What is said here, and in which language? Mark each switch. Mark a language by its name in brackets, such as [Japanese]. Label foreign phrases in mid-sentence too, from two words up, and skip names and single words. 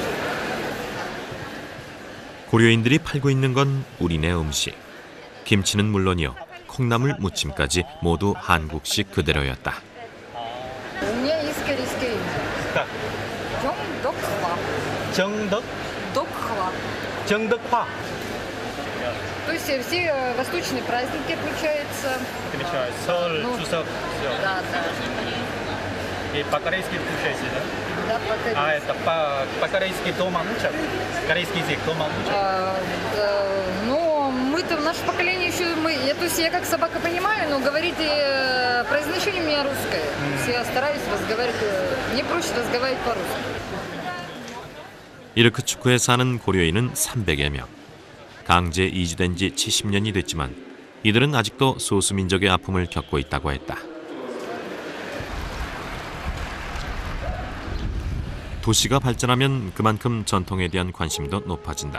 [Korean] 고려인들이 팔고 있는 건 우리네 음식. 김치는 물론이요, 콩나물 무침까지 모두 한국식 그대로였다. 정덕? 정덕파. [Russian] То есть все восточные праздники отмечаются. [Korean] 설, 추석. [Russian] Да, да. И по-корейски включаете, да? Да, по-корейски. А это по-корейски дома учат? Корейский язык дома учат? Ну, мы-то в наше поколение еще, то есть я как собака понимаю, но говорить произношение у меня русское. Я стараюсь разговаривать, мне проще разговаривать по-русски. [Korean] 이르크츠크에 사는 고려인은 300여 명. 강제 이주된 지 70년이 됐지만 이들은 아직도 소수민족의 아픔을 겪고 있다고 했다. 도시가 발전하면 그만큼 전통에 대한 관심도 높아진다.